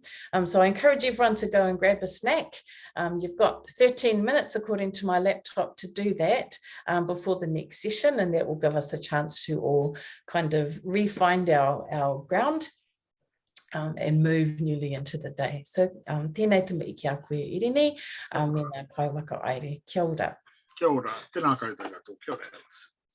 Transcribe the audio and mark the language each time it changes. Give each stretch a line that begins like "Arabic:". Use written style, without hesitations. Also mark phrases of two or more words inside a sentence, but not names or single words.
English: So I encourage everyone to go and grab a snack. You've got 13 minutes, according to my laptop, to do that before the next session, and that will give us a chance to all kind of re-find our ground and move newly into the day.
Māori: So tēnei te mihi ki a koe, Hirini, me ngā pai waka aere. Kia ora. Kia ora, tēnā koutou katoa, kia ora.